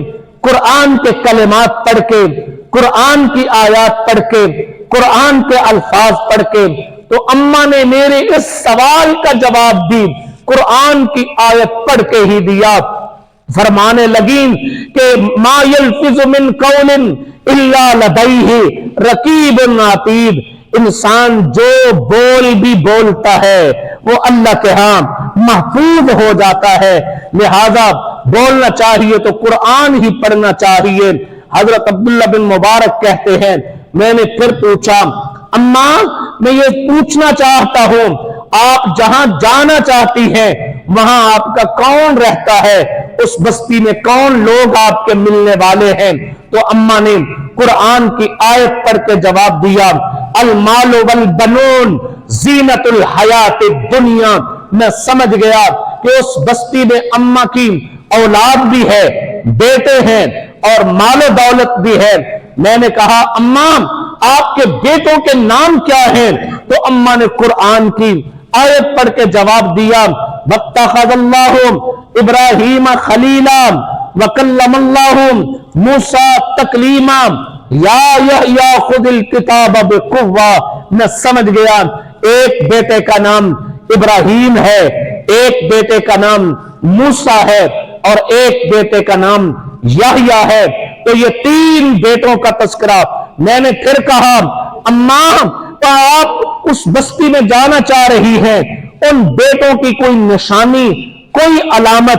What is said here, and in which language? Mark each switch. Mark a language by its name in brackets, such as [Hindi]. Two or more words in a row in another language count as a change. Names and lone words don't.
[Hindi] कुरान के कलिमात पढ़ के, कुरान की आयत पढ़ के, कुरान के अल्फाज पढ़ के تو अम्मा ने मेरे इस सवाल का जवाब भी कुरान की आयत पढ़ के ही दिया। फरमाने लगी कि [Arabic] ما يلفظ من قول إلا لديه رقيب عتيد, [Hindi] इंसान जो बोल भी बोलता है वो अल्लाह के यहां महफूज हो जाता है। लिहाजा बोलना चाहिए तो कुरान ही पढ़ना चाहिए। हजरत अब्दुल्ला बिन मुबारक कहते हैं, मैंने फिर पूछा, अम्मा मैं ये पूछना चाहता हूं, आप जहां जाना चाहती हैं वहां आपका कौन रहता है, उस बस्ती में कौन लोग आपके मिलने वाले हैं? तो अम्मा ने कुरान की आयत पढ़ के जवाब दिया, [Arabic] المال والبنون زينة الحياة الدنيا. [Hindi] मैं समझ गया कि उस बस्ती में अम्मा की औलाद भी है, बेटे हैं और मालो दौलत भी है। मैंने कहा, अम्मा आपके बेटों के नाम क्या हैं? तो अम्मा ने कुरान की आयत पढ़ के जवाब दिया, [Arabic] واتخذ الله إبراهيم خليلا وكلم الله موسى تكليما يا يحيى خذ الكتاب بقوة. [Hindi] मैं समझ गया, एक बेटे का नाम इब्राहीम है, एक बेटे का नाम मूसा है और एक बेटे का नाम यहया है। तो ये 3 बेटों का तस्करा। मैंने फिर कहा, अम्मा तो आप उस बस्ती में जाना चाह रही हैं, उन बेटों की कोई निशानी, कोई अलामत?